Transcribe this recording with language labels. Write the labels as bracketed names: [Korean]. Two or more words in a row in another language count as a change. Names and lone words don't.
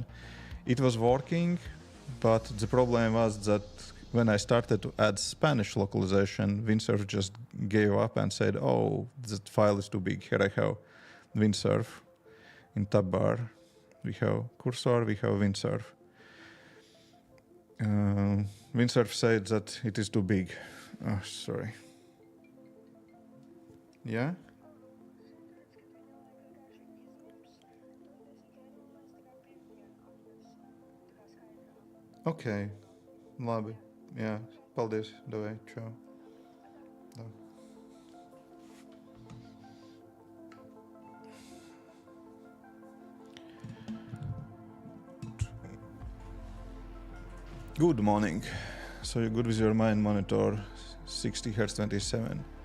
[English] It was working, but the problem was that when I started to add Spanish localization, Windsurf just gave up and said, oh, the file is too big. Here I have Windsurf in tab bar. We have cursor, we have Windsurf. Windsurf said that it is too big. Oh, sorry. Yeah? Ok. [Latvian] Labi. Jā. Paldies. Davai. Čau. Davai. [English] Good morning. So you're good with your mind monitor 60 Hz 27?